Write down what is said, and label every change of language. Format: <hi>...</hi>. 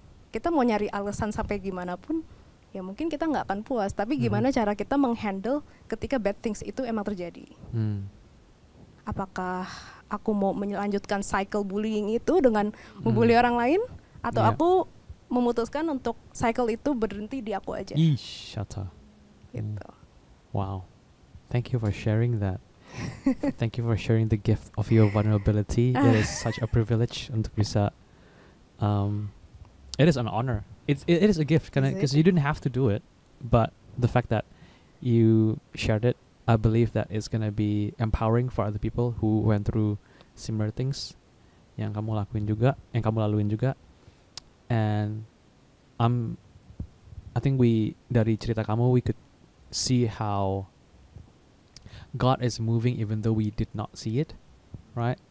<id>Kita mau nyari alasan sampai gimana pun ya mungkin kita nggak akan puas, tapi gimana cara kita menghandle ketika</id> <en>bad things</en> <id>itu emang terjadi. Apakah aku mau melanjutkan cycle bullying itu dengan membuli orang lain, atau</id> <en>Yeah.</en> <id>aku memutuskan untuk cycle itu berhenti di aku aja. Shata. Gitu.</id> <en>Wow. Thank you for sharing that. Thank you for sharing the gift of your vulnerability. It is such a privilege</en> <id>untuk bisa.</id> <en>It is an honor. It is a gift because you didn't have to do it, but the fact that you shared it, I believe that it's gonna be empowering for other people who went through similar things</en> <id>yang kamu lakuin juga, yang kamu laluin juga.</id> <en>And I think</en> <id>dari cerita kamu</id> <en>we could see how God is moving even though we did not see it, right?</en>